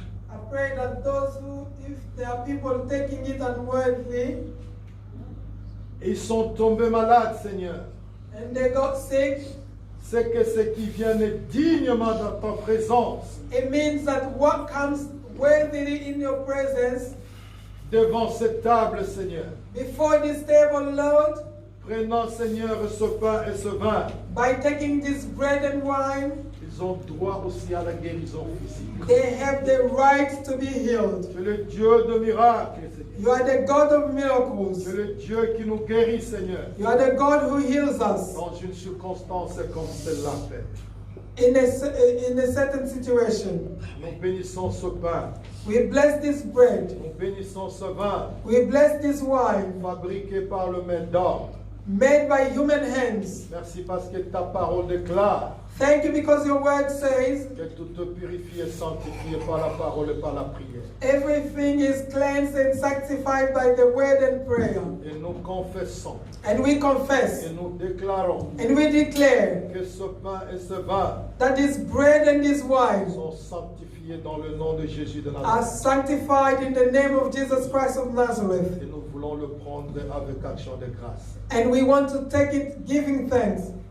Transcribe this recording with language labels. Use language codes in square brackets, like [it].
[en] I pray that those who, if there are people taking it unworthily, [fr] et ils sont tombés malades, Seigneur, [en] and they got sick, [fr] c'est que ceux qui viennent dignement dans ta présence, [en] it means that what comes worthily in your presence, [fr] devant cette table, Seigneur, [en] before this table, Lord, [fr] prenant, Seigneur, ce pain et ce vin, [en] by taking this bread and wine, [fr] ils ont droit aussi à la guérison physique. [en] they have the right to be healed. [fr] Tu es le Dieu de miracles, Seigneur. [en] You are the God of [fr] Tu [en] miracles. [fr] es le Dieu qui nous guérit, Seigneur, [en] You are the God who heals us [fr] dans une circonstance comme celle-là, Père. [en] in a certain situation. [fr] Nous bénissons ce pain, [en] We bless this bread. [fr] nous bénissons ce vin, [en] We bless this wine [fr] fabriqué par le main d'homme. [en] made by human hands. [fr] Merci parce que ta parole déclare [en] Thank you because your word says [fr] que tout te purifie et sanctifié par la parole et par la prière. [en] everything is cleansed and sanctified by the word and prayer. [fr] Et nous confessons [en] And we confess [fr] et nous déclarons [en] and we declare [fr] que ce pain et ce vin [en] that this bread and this wine [fr] sont sanctifiés dans le nom de Jésus de [en] are [fr] Nazareth. [en] sanctified in the name of Jesus Christ of Nazareth. [fr] Et nous voulons le prendre avec action de grâce. [en] And we want to take it giving thanks.